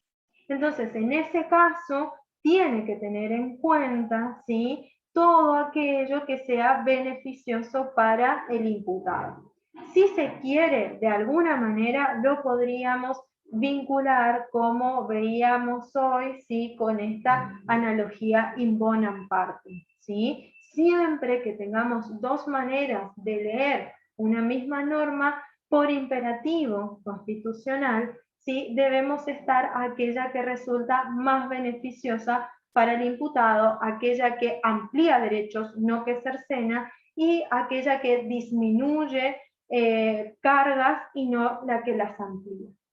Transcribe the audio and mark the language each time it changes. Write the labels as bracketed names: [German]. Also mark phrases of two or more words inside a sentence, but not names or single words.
[Spanish] Entonces, en ese caso, tiene que tener en cuenta, ¿sí? Todo aquello que sea beneficioso para el imputado. Si se quiere, de alguna manera, lo podríamos vincular, como veíamos hoy, ¿sí? Con esta analogía [Latin] in bonam partem, [Spanish] ¿sí? Siempre que tengamos dos maneras de leer una misma norma, por imperativo constitucional, ¿sí? Debemos estar aquella que resulta más beneficiosa para el imputado, aquella que amplía derechos, no que cercena, y aquella que disminuye cargas y no la que las amplía.